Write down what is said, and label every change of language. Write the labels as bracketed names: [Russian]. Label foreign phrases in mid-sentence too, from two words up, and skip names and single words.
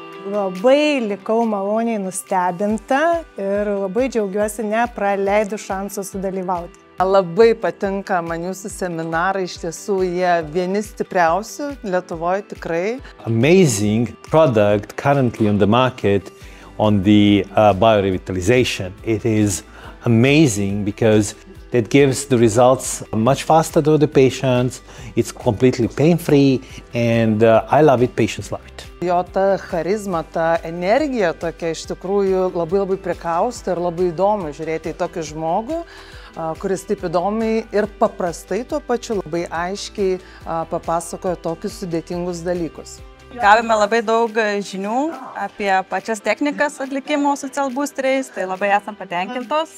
[Lithuanian] Labai likau maloniai nustebinta ir labai džiaugiuosi nepraleidu šansų sudalyvauti. Labai patinka man jūsų seminarai, iš tiesų jie vieni stipriausių Lietuvoje tikrai. [English] Amazing product currently on the market on the biorevitalization. It is amazing because that gives the results much faster to the patients. It's completely pain-free and I love it, patients love it. [Lithuanian] Jo ta charizma, ta energija tokia iš tikrųjų labai prikausta ir labai įdomu žiūrėti į tokį žmogų, kuris taip įdomiai ir paprastai tuo pačiu labai aiškiai papasakoja tokius sudėtingus dalykus. Gavome labai daug žinių apie pačias technikas atlikimo su cell boosteriais, tai labai esam patenkintos.